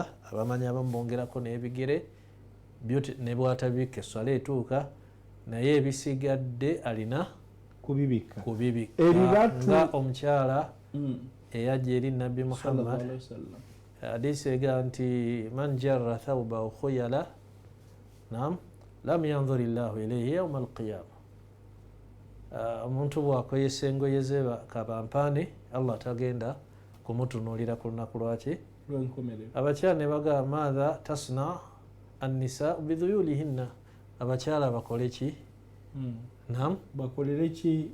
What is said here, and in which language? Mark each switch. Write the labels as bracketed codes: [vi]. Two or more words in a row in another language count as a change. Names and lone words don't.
[lg] Abamanyi abamu bongerako n'ebigere byo ne bw'atabibikka eswala etuuka, naye ebisigadde alina kubibikka nga omukyala eyajja eri Nabbi Muhammad. Hadiisi ega nti [ar] من جر ثوبه خيلاء لم ينظر الله إليه يوم القيامة. [lg] Omuntu bw'akweyesa engoye ze kabampaane, Allah tagenda kumutunuulira ku lunaku lwaki. Abakyala ne bagamba [ar] ماذا تصنع النساء بذيولهن, [lg] abakyala bakole ki? bakolere ki